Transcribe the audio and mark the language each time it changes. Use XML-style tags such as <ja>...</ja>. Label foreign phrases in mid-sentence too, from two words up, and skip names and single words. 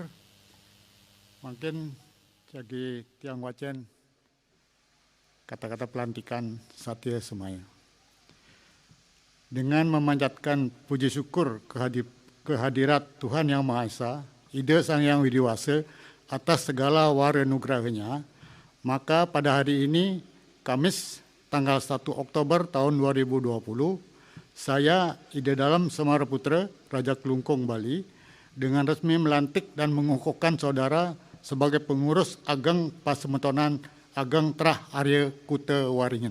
<id>Mungkin jadi</id> <ban>tiang wacen</ban> <id>kata-kata pelantikan Satya Semaya. Dengan memanjatkan puji syukur kehadirat Tuhan Yang Maha Esa, Ida Sang Yang Widiwasa atas segala wara nugrahnya, maka pada hari ini, Kamis tanggal 1 Oktober tahun 2020, saya Ida Dalem Semaraputra, Raja Kelungkung Bali, dengan resmi melantik dan mengukuhkan saudara sebagai pengurus Ageng Pasemetonan Ageng Trah Arya Kuta Waringin.</id>